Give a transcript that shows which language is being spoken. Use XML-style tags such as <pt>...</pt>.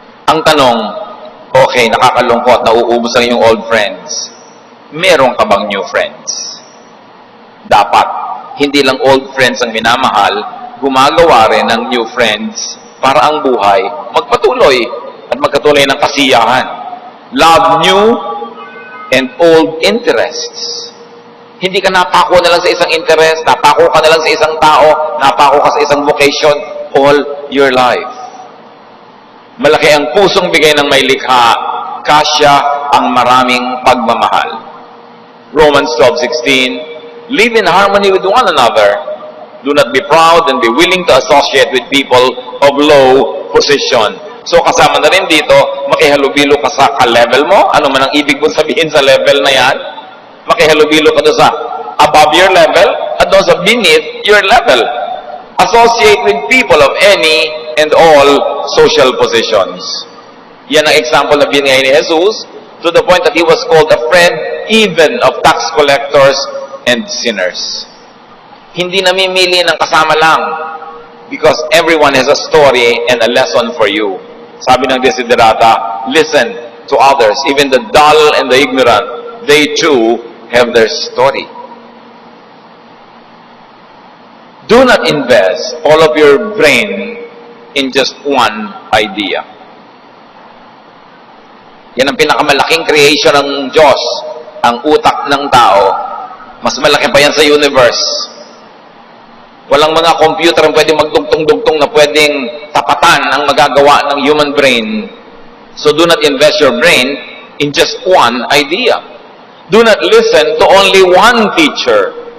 <tl>Ang tanong, okay, nakakalungkot, nauubos ang iyong old friends. Meron ka bang new friends? Dapat, hindi lang old friends ang minamahal, gumagawa rin ng new friends para ang buhay magpatuloy at magkatuloy ng kasiyahan.</tl> <en>Love new and old interests.</en> <tl>Hindi ka napako na lang sa isang interest, napako ka na lang sa isang tao, napako ka sa isang vocation</tl> <en>all your life.</en> <tl>Malaki ang pusong bigay ng may likha, kasya ang maraming pagmamahal.</tl> <en>Romans 12:16, live in harmony with one another. Do not be proud and be willing to associate with people of low position.</en> <tl>So kasama na rin dito, makihalubilo ka sa ka-level mo. Ano man ang ibig mong sabihin sa level na yan? Makihalubilo ka doon sa</tl> <en>above your level</en> <tl>at doon sa</tl> <en>beneath your level. Associate with people of any and all social positions.</en> <tl>Yan ang example na binigay ni Jesus</tl> <en>to the point that he was called a friend even of tax collectors and sinners.</en> <tl>Hindi namimili ng kasama lang</tl> <en>because everyone has a story and a lesson for you.</en> <tl>Sabi ng Desiderata,</tl> <en>listen to others, even the dull and the ignorant, they too have their story. Do not invest all of your brain in just one idea.</en> <tl>Yan ang pinakamalaking creation ng Diyos, ang utak ng tao. Mas malaki pa yan sa universe. Walang mga computer ang pwedeng magdugtong-dugtong na pwedeng tapatan ang magagawa ng human brain.</tl> <en>So do not invest your brain in just one idea. Do not listen to only one teacher.</en>